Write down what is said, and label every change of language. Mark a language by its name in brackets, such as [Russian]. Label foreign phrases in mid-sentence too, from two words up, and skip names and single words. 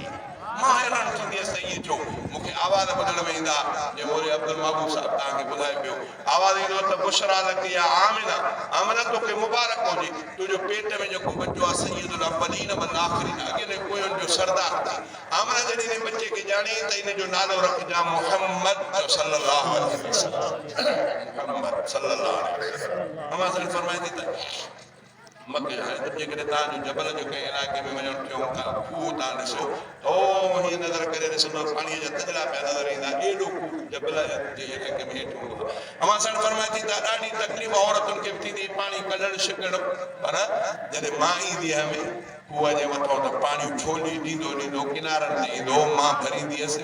[Sindhi] मां हैरान थींदी हुअसि त ईअं छो। मूंखे आवाज़ ॿुधण में ईंदा जे मोरे अब्दुल महबूब साहिब तव्हांखे ॿुधाए पियो आवाज़ ईंदो त [Arabic] بشرى لك يا آمنة [Sindhi] आमिना तोखे मुबारक हुजे, तुंहिंजो पेट में जेको बच्चो आहे [Arabic] سيد الأولين والآخرين [Sindhi] अॻिले पोयनि जो सरदार थी। आमिना जॾहिं हिन बच्चे खे ॼाणी त हिन जो नालो रखिजां मुहम्मद [Arabic] صلى الله عليه وسلم. محمد صلى الله عليه وسلم. [Sindhi] अम्मा साईं फरमाए थी त मके जेकॾहिं तव्हांजो जबल जो कंहिं इलाइक़े में वञणु थियूं था खूह तव्हां ॾिसो ओ हीअं नज़र करे ॾिसंदो पाणीअ जा तजला पिया नज़र ईंदा, एॾो जबल जे इलाइक़े में हेठि हूंदो। अम्मा साईं फरमाए थी त ॾाढी तकलीफ़ औरतुनि खे बि थींदी पाणी कढणु छिकणु, पर जॾहिं मां ईंदी हुअमि खूह जे मथां त पाणी छोली ॾींदो किनारनि ते ईंदो, मां भरींदी हुअसि।